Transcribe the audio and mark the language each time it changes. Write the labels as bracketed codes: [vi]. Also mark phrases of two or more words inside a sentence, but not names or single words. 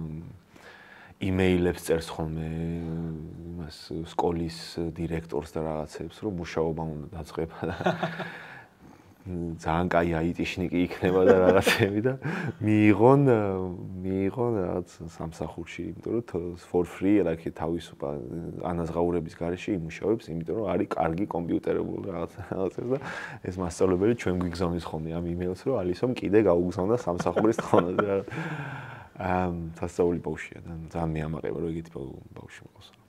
[ka] იმეილებს წერს ხოლმე იმას სკოლის დირექტორს და რაღაცებს რომ მუშაობა უნდა დაწყება და ძალიან კაი აიტიშნიკი იქნება და რაღაცები და მიიღონ რაღაც სამსახურში იმიტომ რომ [en] for free like [ka] თავისუფალ ანაზღაურების გარეშე იმუშავებს იმიტომ რომ არის კარგი კომპიუტერებული რაღაცებს და ეს მასწავლებელი ჩვენ გვიგზავნის ხოლმე ამ იმეილს რომ ალისომ კიდე გაუგზავნა სამსახურის თხოვნაზე რა სასწაული ბავშვია და ძალიან მეამაყება რომ ეგეთი ბავშვი მყავს